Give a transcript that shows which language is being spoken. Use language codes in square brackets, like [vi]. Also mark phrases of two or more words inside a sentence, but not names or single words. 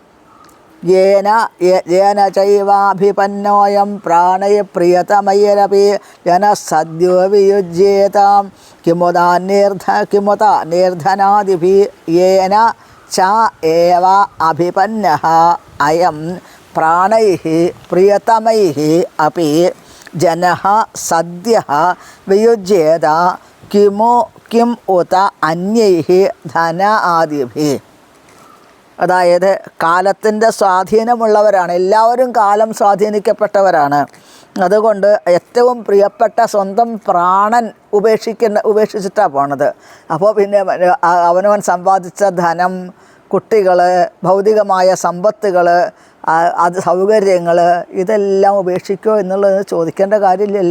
[sa] യേന ചൈവാഭിപന്നോയം പ്രാണൈ പ്രിയതമൈരപി ജനഃ സദ്യോ വിയുജ്യേതാം കിമുദാ നിർധനാദിഭി. യേന ച ഏവ അഭിപന്നഃ അയം പ്രാണൈः പ്രിയതമൈः अपि जनः सद्यः वियुज्येत किं उत अन्यैः धन आदिभिः. [ml] അതായത് കാലത്തിൻ്റെ സ്വാധീനമുള്ളവരാണ്, എല്ലാവരും കാലം സ്വാധീനിക്കപ്പെട്ടവരാണ്. അതുകൊണ്ട് ഏറ്റവും പ്രിയപ്പെട്ട സ്വന്തം പ്രാണൻ ഉപേക്ഷിച്ചിട്ടാണ് പോണത്. അപ്പോൾ പിന്നെ അവനവൻ സമ്പാദിച്ച ധനം, കുട്ടികൾ, ഭൗതികമായ സമ്പത്തുകൾ, അത് സൗകര്യങ്ങൾ, ഇതെല്ലാം ഉപേക്ഷിക്കുമോ എന്നുള്ളത് ചോദിക്കേണ്ട കാര്യമില്ലല്ലോ.